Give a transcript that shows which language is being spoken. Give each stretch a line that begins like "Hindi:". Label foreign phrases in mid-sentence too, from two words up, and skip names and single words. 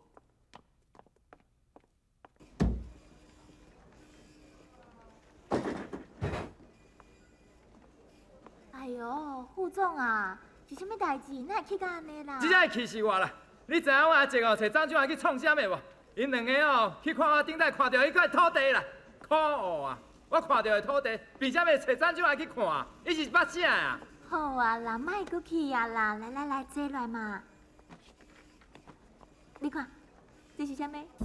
Min Nan Chinese: 哎呦，副总啊，是啥物代志？哪会气到安尼啦？真正会气死我啦！你知影我阿姐哦，找张俊华去创啥物无？因两个哦，去看我顶代看到迄块土地啦，可恶啊！我看到的土地，并且要找张俊华去看，伊是捌啥啊？好啊啦，莫搁去啊啦，来，坐来嘛。你看，这是啥物？